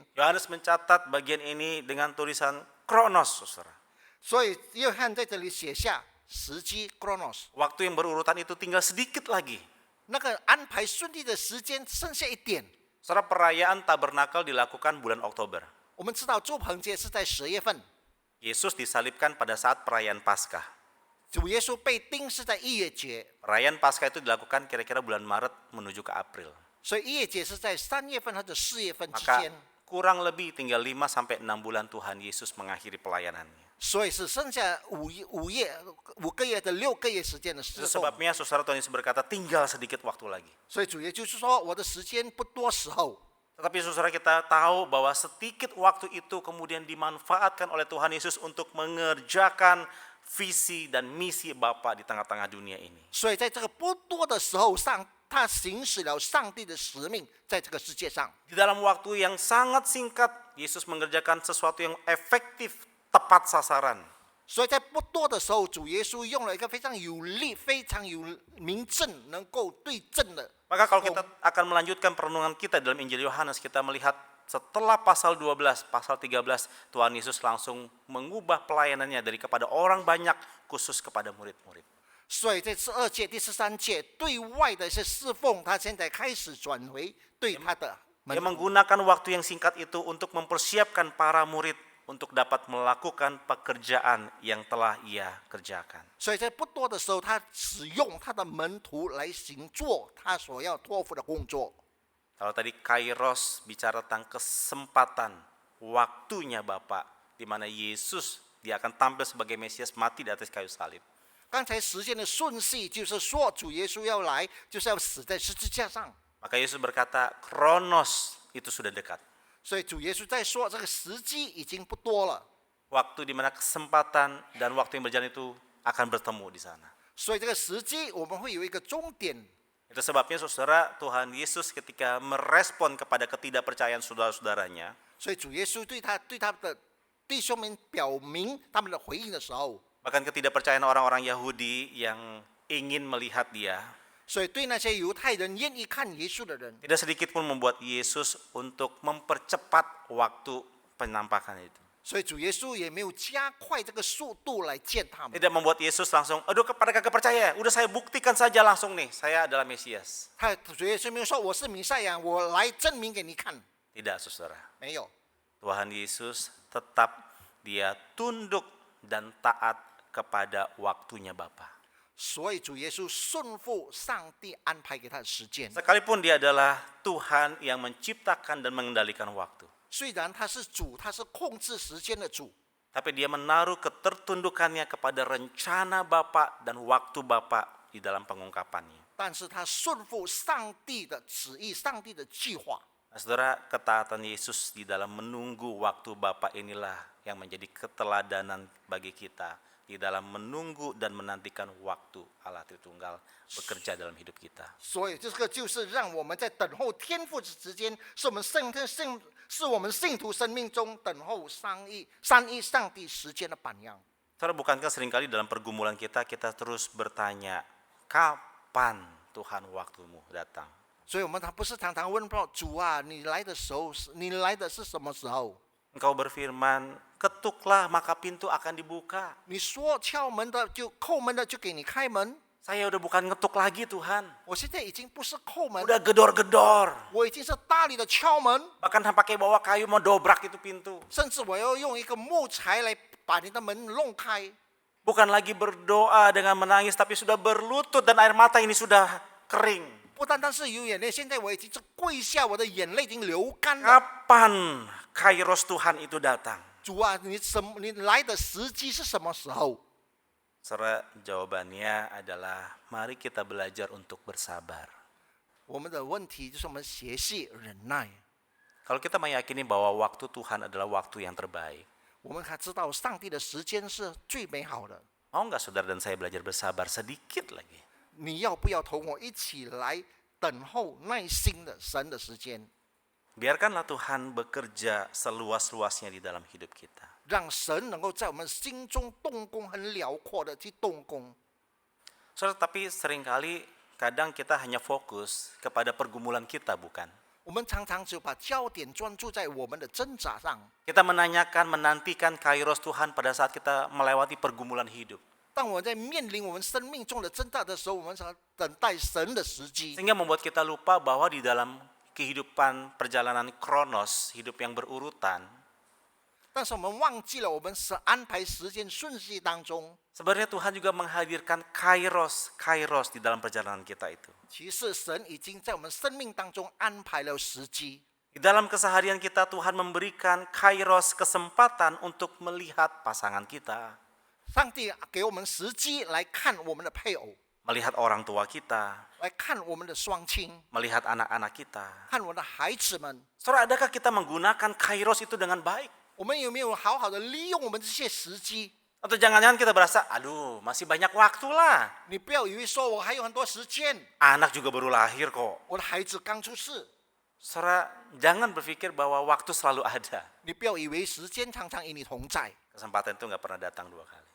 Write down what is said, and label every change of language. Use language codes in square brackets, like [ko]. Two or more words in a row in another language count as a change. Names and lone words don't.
[id] Yohanes mencatat bagian ini dengan tulisan kronos, saudara. [zh] 所以约翰在这里写下时机 chronos， [id] Waktu yang berurutan itu tinggal sedikit lagi. [zh] 那个安排顺利的时间剩下一点。 [id] Saudara, perayaan tabernakel dilakukan bulan Oktober. [zh] 我们知道祝棚节是在10月份， [id] Yesus disalibkan pada saat perayaan Paskah. [zh] 主耶稣被钉是在1月节， [id] Perayaan Paskah itu dilakukan kira-kira bulan Maret menuju ke April. [zh] 所以1月节是在3月份或者4月份之 [id] Maka [zh] 间， [id] kurang lebih tinggal 5 sampai 6 bulan Tuhan Yesus mengakhiri pelayanannya. [zh] 所以是剩下5个月的6个月时间的侍 [id] Itu [zh] 奉。 [id] sebabnya saudara Tuhan Yesus berkata tinggal sedikit waktu lagi. [zh] 所以主耶稣就是说，我的时间不多时候。 [id] Tetapi saudara kita tahu bahwa sedikit waktu itu kemudian dimanfaatkan oleh Tuhan Yesus untuk mengerjakan visi dan misi Bapa di tengah-tengah dunia ini. [zh] 所以在这个不多的时候上，他行使了上帝的使命，在这个世界上。 [id] Di dalam waktu yang sangat singkat, Yesus mengerjakan sesuatu yang efektif, tepat sasaran. [zh] 所以在不多的时候，主耶稣用了一个非常有力、非常有明证、能够对症的。 [id] Maka kalau kita akan melanjutkan perenungan kita dalam Injil Yohanes, kita melihat setelah pasal 12, pasal 13, Tuhan Yesus langsung mengubah pelayanannya dari kepada orang banyak khusus kepada murid-murid. [zh] 所以在12届、第13届对外的一些侍奉，他现在开始转回对他的门 [id] Dia [zh] 徒。 [id] menggunakan waktu yang singkat itu untuk mempersiapkan para murid untuk dapat melakukan pekerjaan yang telah ia kerjakan. [zh] 所以在不多的时候，他使用他的门徒来行做他所要托付的工作。 [id] Kalau tadi kairos bicara tentang kesempatan, waktunya Bapa, di mana Yesus dia akan tampil sebagai Mesias mati di atas kayu salib. [zh] 刚才时间的顺序就是说，主耶稣要来，就是要死在十字架上。 [id] Maka Yesus berkata, kronos itu sudah dekat. [zh] 所以主耶稣在说，这个时机已经不多了。 [id] Waktu di mana kesempatan dan waktu yang berjalan itu akan bertemu di sana. [zh] 所以这个时机我们会有一个终点。 [id] Itu sebabnya saudara, Tuhan Yesus ketika merespon kepada ketidakpercayaan saudara-saudaranya, [zh] 所以主耶稣对他的弟兄们表明他们的回应的时候， [id] bahkan ketidakpercayaan orang-orang Yahudi yang ingin melihat dia, [zh] 所以对那些犹太人愿意看耶稣的人， [id] tidak sedikit pun membuat Yesus untuk mempercepat waktu penampakan itu. [zh] 所以主耶稣也没有加快这个速度来见他们。 [id] Tidak membuat Yesus langsung, aduh kepada kagak percaya, udah saya buktikan saja langsung nih, saya adalah Mesias. [zh] 主耶稣没有说我是弥赛亚，我来证明给你看， [id] Tidak, saudara. [zh] 没有。 [id] Tuhan Yesus tetap dia tunduk dan taat kepada waktunya Bapa. [zh] 所以主耶稣顺服上帝安排给他的时间。 [id] Sekalipun dia adalah Tuhan yang menciptakan dan mengendalikan waktu. [zh] 虽然他是主，他是控制时间的主， [id] Tapi dia menaruh ketertundukannya kepada rencana Bapa dan waktu Bapa di dalam pengungkapannya. [zh] 但是他顺服上帝的旨意，上帝的计划。 [id] Nah, saudara, ketaatan Yesus di dalam menunggu waktu Bapa inilah yang menjadi keteladanan bagi kita di dalam menunggu dan menantikan waktu Allah Tritunggal bekerja dalam hidup kita. [zh] 所以这个就是让我们在等候天父的时间，是我们信徒生命中等候三一上帝时间的榜样。 [id] Saudara, bukankah seringkali dalam pergumulan kita terus bertanya, kapan Tuhan waktumu datang? [zh] 所以我们不是常常问主啊，你来的是什么时候？ [id] Engkau berfirman, ketuklah maka pintu akan dibuka. [zh] 你说敲门的就叩门的就给你开门。 [id] Saya udah bukan ngetuk lagi Tuhan, [zh] 我现在已经不是叩门， [id] udah gedor-gedor. [zh] 我已经是大力的敲门， [id] Bahkan pakai bawa kayu mau dobrak itu pintu. [zh] 甚至我要用一个木材来把你的门弄开。 [id] Bukan lagi berdoa dengan menangis, tapi sudah berlutut dan air mata ini sudah kering. [zh] 不单单是有眼泪，现在我已经是跪下，我的眼泪已经流干了。 [id] Kapan Kairos Tuhan itu datang? [zh] 主啊，你来的时机是什么时候？ [id] Saudara, jawabannya adalah mari kita belajar untuk bersabar. [zh] 我们的问题就是我们学习忍耐。 [id] Kalau kita meyakini bahwa waktu Tuhan adalah waktu yang terbaik, [zh] 我们还知道上帝的时间是最美好的。 [id] mau nggak saudara dan saya belajar bersabar sedikit lagi? [zh] 你要不要同我一起来等候耐心的神的时间？ [id] Biarkanlah Tuhan bekerja seluas-luasnya di dalam hidup kita. [zh] 让神能够在我们心中动工，很辽阔的去动工。 [id] Saudara, tapi seringkali kadang kita hanya fokus kepada pergumulan kita, bukan? [zh] 我们常常只把焦点专注在我们的挣扎上， [id] Kita menanyakan, menantikan Kairos Tuhan pada saat kita melewati pergumulan hidup. [zh] 当我在面临我们生命中的挣扎的时候，我们想等待神的时机， [id] Sehingga membuat kita lupa bahwa di dalam kehidupan perjalanan kronos, hidup yang berurutan, [zh] 但是我们忘记了我们是安排时间顺序当中， [id] sebenarnya Tuhan juga menghadirkan Kairos di dalam perjalanan kita itu. [zh] 其实神已经在我们生命当中安排了时机。 [id] Di dalam keseharian kita Tuhan memberikan Kairos kesempatan untuk melihat pasangan kita, [zh] 上帝给我们时机来看我们的配偶， [id] melihat orang tua kita, [zh] 来看我们的双亲， [id] melihat anak-anak kita. [zh] 看我们的孩子们。 [id] Saudara, adakah kita menggunakan Kairos itu dengan baik? [zh] 我们有没有好好的利用我们这些时机？ [id] Atau jangan-jangan kita berasa, aduh masih banyak waktu lah. [zh] 你不要以为说我还有很多时间， [id] Anak juga baru lahir kok. [zh] 我的孩子刚出世。 [id] Saudara, jangan berpikir bahwa waktu selalu ada. [zh] 你不要以为时间常常与你同在， [id] Kesempatan itu nggak pernah datang 2 kali.